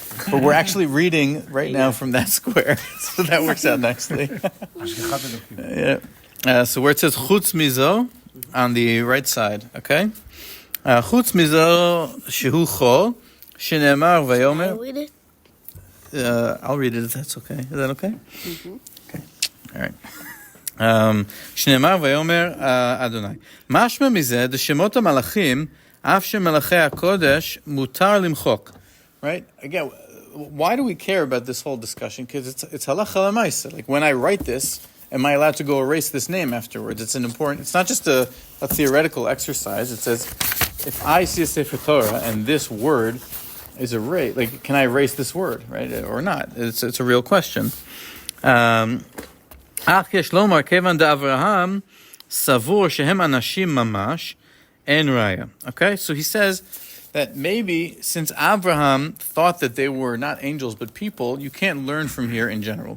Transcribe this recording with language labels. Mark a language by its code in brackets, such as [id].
[en] But we're actually reading right now from that square. So that works out nicely. Yeah. So where it says chutz mizo, on the right side, okay? [he] Chutz mizo shehu chol, shenemar vayomer. [en] I'll read it if that's okay. Is that okay? Mm-hmm. Okay. All right. [he] שנאמר ויאמר אדוני משמע מזה דשמות המלאכים אף שמלאכי הקודש מותר למחוק. [en] Right? Again, why do we care about this whole discussion? Because it's halacha l'maisa. Like when I write this, am I allowed to go erase this name afterwards? It's not just a theoretical exercise. It says if I see a Sefer Torah and this word is erased, like can I erase this word, right, or not? It's a real question. [he] אך יש לומר, כיוון דאברהם סבור שהם אנשים ממש, אין ראיה. [en] Okay, so he says that maybe since Abraham thought that they were not angels but people, you can't learn from here in general.